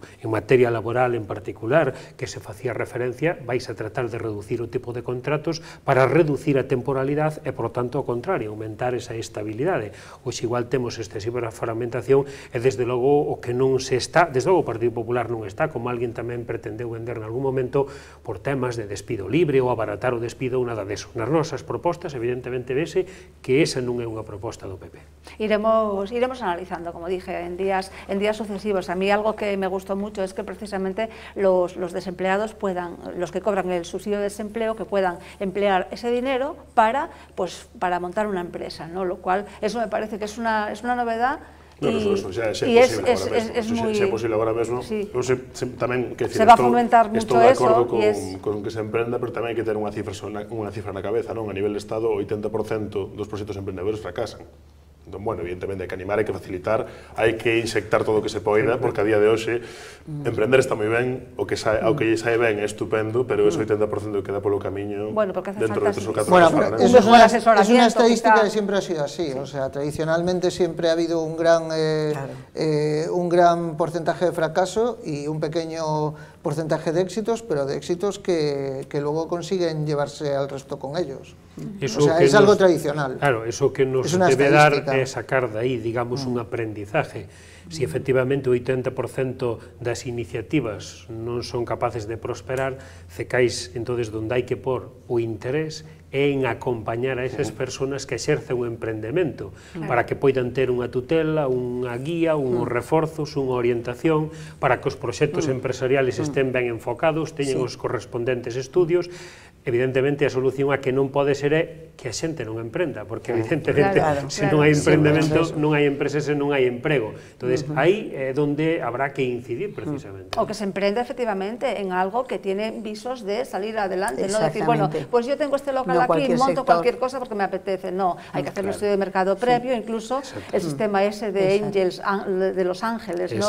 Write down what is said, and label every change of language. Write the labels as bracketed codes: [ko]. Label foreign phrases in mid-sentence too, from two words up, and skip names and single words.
[gl] En materia laboral, en particular, que se facía referencia, vais a tratar de reducir o tipo de contratos para reducir a temporalidade e, por tanto, ao contrario, aumentar esa estabilidade. Hoxe igual temos excesiva fragmentación e, desde logo, o que non se está, desde logo o Partido Popular non está, como alguén tamén pretendeu vender en algún momento, por temas de despido libre ou abaratar o despido ou nada deso. Nas nosas propostas, evidentemente, vese que esa non é unha proposta do PP. [es] Iremos analizando, como dije, en días sucesivos. A mí algo que me gustó mucho es que precisamente los desempleados puedan, los que cobran el subsidio de desempleo, que puedan emplear ese dinero para montar una empresa, ¿no? Lo cual, eso me parece que es una novedad. [gl] Eso xa é posible agora mesmo. Tamén, [es] se va a fomentar mucho eso. [gl] Estou de acordo con que se emprenda, pero tamén hai que ter unha cifra na cabeza, non? A nivel de Estado, o 80% dos proxectos emprendedores fracasan. Entón, bueno, evidentemente hai que animar, hai que facilitar, hai que inyectar todo o que se poida, porque a día de hoxe emprender está moi ben, o que sae ben é estupendo, pero ese 80% que queda polo camiño dentro de 3 ou 4 anos. [es] Es una estadística que siempre ha sido así, o sea, tradicionalmente siempre ha habido un gran porcentaje de fracaso y un pequeño porcentaje de éxitos, pero de éxitos que luego consiguen llevarse al resto con ellos. O sea, es algo tradicional. [gl] Claro, [es] eso que nos debe dar [gl] é sacar de aí, digamos, un aprendizaje. Si efectivamente o 80% das iniciativas non son capaces de prosperar, cecais, entonces, donde hai que pôr o interés é en acompañar a esas persoas que exercen o emprendemento, para que poidan ter unha tutela, unha guía, uns reforzos, unha orientación, para que os proxectos empresariales estén ben enfocados, teñen os correspondentes estudios. Evidentemente, a solución a que non pode ser é que a xente non emprenda, porque evidentemente, se non hai emprendemento, non hai empresas e non hai emprego. Entón, [es] Entonces, ahí es donde habrá que incidir precisamente. [gl] O que se emprenda [es] efectivamente en algo que tiene visos de salir adelante, no decir, bueno, pues yo tengo este local aquí, monto cualquier cosa porque me apetece. No, hay que hacer un estudio de mercado previo, incluso el sistema ese de Angels, de los ángeles, ¿no?